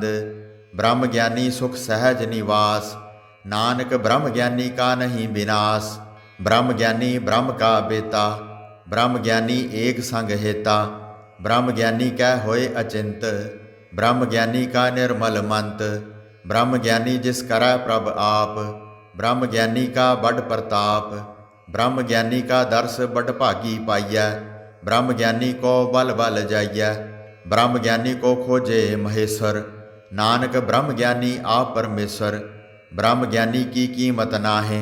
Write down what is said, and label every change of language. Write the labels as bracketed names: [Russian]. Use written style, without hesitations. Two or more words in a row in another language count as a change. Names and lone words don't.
[Braj] ਬ੍ਰਹਮ ਗਿਆਨੀ ਸੁਖ ਸਹਿਜ ਨਿਵਾਸ, ਨਾਨਕ ਬ੍ਰਹਮ ਗਿਆਨੀ ਕਾ ਨਹੀਂ ਵਿਨਾਸ਼। ਬ੍ਰਹਮ ਗਿਆਨੀ ਬ੍ਰਹਮ ਕਾ ਬੇਤਾ, ਬ੍ਰਹਮ ਗਿਆਨੀ ਏਕ ਸੰਗ ਹੇਤਾ। ਬ੍ਰਹਮ ਗਿਆਨੀ ਕੈ ਹੋਏ ਅਚਿੰਤ, ਬ੍ਰਹਮ ਗਿਆਨੀ ਕਾ ਨਿਰਮਲ ਮੰਤ। ਬ੍ਰਹਮ ਗਿਆਨੀ ਜਿਸ ਕਰੈ ਪ੍ਰਭ ਆਪ, ब्रह्म ज्ञानी का बड़ प्रताप। ब्रह्म ज्ञानी का दर्श बड़ भागी पाइय। ब्रह्म ज्ञानी को बल बल जाइय। ब्रह्म ज्ञानी को खोजे महेश्वर। नानक ब्रह्म ज्ञानी आप परमेश्वर। ब्रह्म ज्ञानी की कीमत नाहे।